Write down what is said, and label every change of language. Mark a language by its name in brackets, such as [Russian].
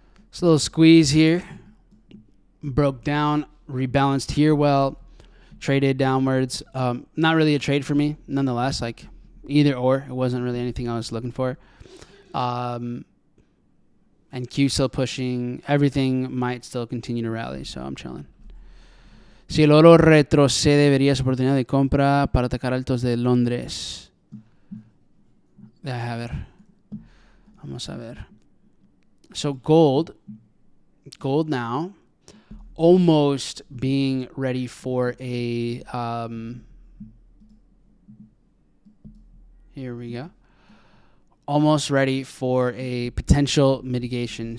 [English] Just a little squeeze here. Broke down, rebalanced here well, traded downwards. Not really a trade for me, nonetheless. Like either or, it wasn't really anything I was looking for. And Q still pushing. Everything might still continue to rally, so I'm chilling. [Spanish] Si el oro retrocede, verías oportunidad de compra para atacar altos de Londres. Deja ver. Vamos a ver. [English] So gold now, almost being ready for a, here we go. Almost ready for a potential mitigation.